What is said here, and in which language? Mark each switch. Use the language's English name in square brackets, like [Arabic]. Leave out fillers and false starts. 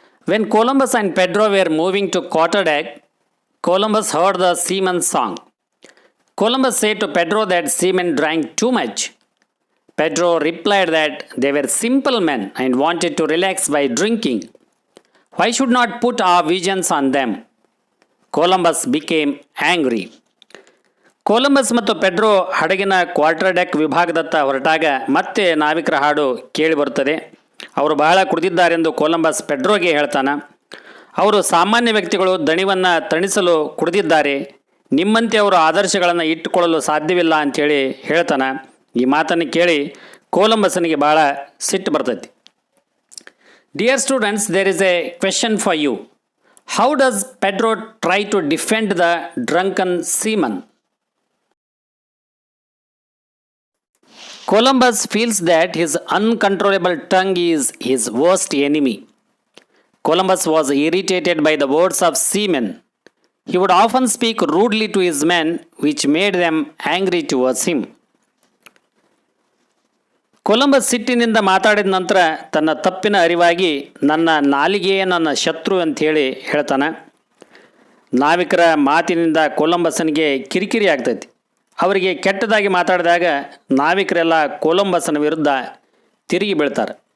[English] When Columbus and Pedro were moving to quarterdeck, Columbus heard the seaman's song. Columbus said to Pedro that seamen drank too much. Pedro replied that they were simple men and wanted to relax by drinking. Why should not put our visions on them? Columbus became angry. [Kannada] Columbus ಮತ್ತು Pedro ಹಡಗಿನ quarter deck ವಿಭಾಗದತ್ತ ಹೊರಟಾಗ ಮತ್ತೆ ನಾವಿಕರ ಹಾಡು ಕೇಳಿಬರುತ್ತದೆ. ಅವರು ಬಹಳ ಕುಡಿದಿದ್ದಾರೆಂದು Columbus ಪೆಡ್ರೋಗೆ ಹೇಳ್ತಾನೆ. ಅವರು ಸಾಮಾನ್ಯ ವ್ಯಕ್ತಿಗಳು, ದಣಿವನ್ನು ತಣಿಸಲು ಕುಡಿದಿದ್ದಾರೆ. ನಿಮ್ಮಂತೆ ಅವರು ಆದರ್ಶಗಳನ್ನು ಇಟ್ಟುಕೊಳ್ಳಲು ಸಾಧ್ಯವಿಲ್ಲ ಅಂಥೇಳಿ ಹೇಳ್ತಾನೆ. ಈ ಮಾತನ್ನು ಕೇಳಿ ಕೊಲಂಬಸ್ನಿಗೆ ಭಾಳ ಸಿಟ್ಟು ಬರ್ತೈತಿ. [English] Dear students, there is a question for you. How does Pedro try to defend the drunken seaman? Columbus feels that his uncontrollable tongue is his worst enemy. Columbus was irritated by the words of seamen. He would often speak rudely to his men, which made them angry towards him. [Kannada] Columbus ಸಿಟ್ಟಿನಿಂದ ಮಾತಾಡಿದ ನಂತರ ತನ್ನ ತಪ್ಪಿನ ಅರಿವಾಗಿ ನನ್ನ ನಾಲಿಗೆಯೇ ನನ್ನ ಶತ್ರು ಅಂಥೇಳಿ ಹೇಳ್ತಾನೆ. ನಾವಿಕರ ಮಾತಿನಿಂದ ಕೊಲಂಬಸ್ನಿಗೆ ಕಿರಿಕಿರಿ ಆಗ್ತೈತಿ. ಅವರಿಗೆ ಕೆಟ್ಟದಾಗಿ ಮಾತಾಡಿದಾಗ ನಾವಿಕರೆಲ್ಲ ಕೊಲಂಬಸ್ನ ವಿರುದ್ಧ ತಿರುಗಿ ಬೀಳ್ತಾರೆ.